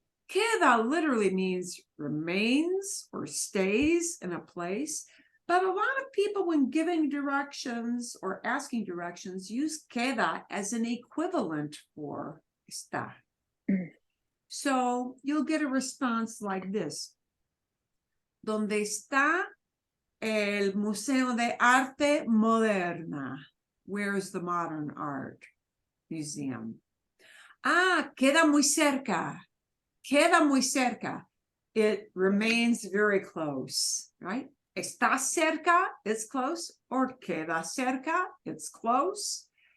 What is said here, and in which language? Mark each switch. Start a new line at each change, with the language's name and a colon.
English: Queda literally means remains or stays in a place. But a lot of people, when giving directions or asking directions, use queda as an equivalent for está. So you'll get a response like this.
Spanish: ¿Dónde está el Museo de Arte Moderna?
English: Where is the Modern Art Museum?
Spanish: Queda muy cerca. Queda muy cerca.
English: It remains very close, right?
Spanish: Está cerca,
English: it's close, or
Spanish: queda cerca,
English: it's close.